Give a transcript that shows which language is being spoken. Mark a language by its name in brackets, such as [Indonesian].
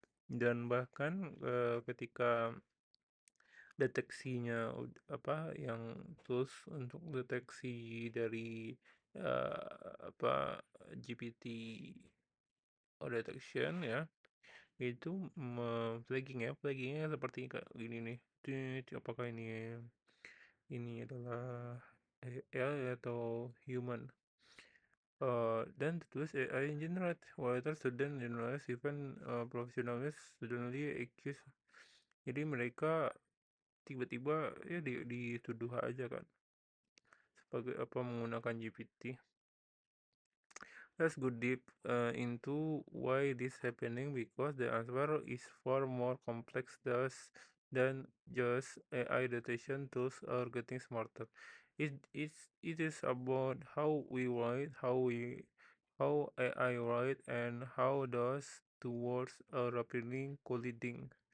[Indonesian] Dan bahkan ketika deteksinya yang tools untuk deteksi dari apa GPT detection ya itu flaggingnya seperti kayak gini nih. Apakah ini adalah AI atau human. Dan tertulis [English] AI generate writer student journalist even professionals suddenly accused. [Indonesian] Jadi mereka tiba-tiba ya dituduh aja kan sebagai menggunakan GPT. [English] Let's go deep into why this happening because the answer is far more complex than just AI detection tools are getting smarter. It is about how we write, how AI write, and how those two words are rapidly colliding.